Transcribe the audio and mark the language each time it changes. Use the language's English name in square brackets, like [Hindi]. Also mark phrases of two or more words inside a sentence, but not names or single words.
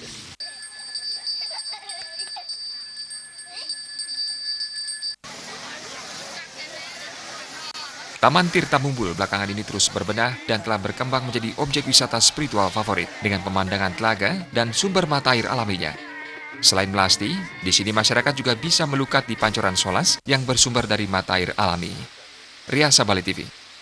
[Indonesian] Taman Tirta Mumbul belakangan ini terus berbenah dan telah berkembang menjadi objek wisata spiritual favorit dengan pemandangan telaga dan sumber mata air alaminya. Selain melasti, di sini masyarakat juga bisa melukat di pancoran solas yang bersumber dari mata air alami. Ria Sabali TV.